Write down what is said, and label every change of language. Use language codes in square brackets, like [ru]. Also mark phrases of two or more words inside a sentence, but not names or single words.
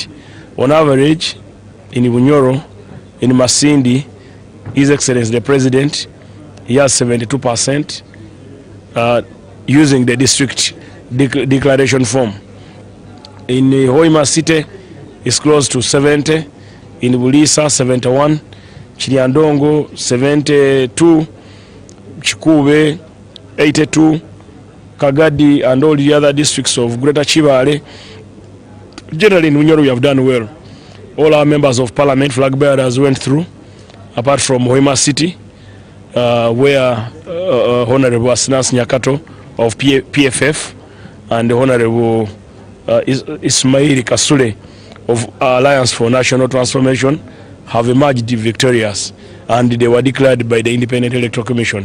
[en] On average, in Bunyoro, in Masindi, His Excellency the President, he has 72% using the district declaration form. In Hoima City, it's close to 70. In Bulisa, 71. Chiliandongo, 72. Chikube, 82. Kagadi, and all the other districts of Greater Chivale. Generally, in Unyoro, we have done well. All our members of parliament, flag bearers, went through, apart from Hoima City, where Honorable Asinas Nyakato of PFF and Honorable Ismail Kasule of Alliance for National Transformation have emerged victorious, and they were declared by the Independent Electoral Commission.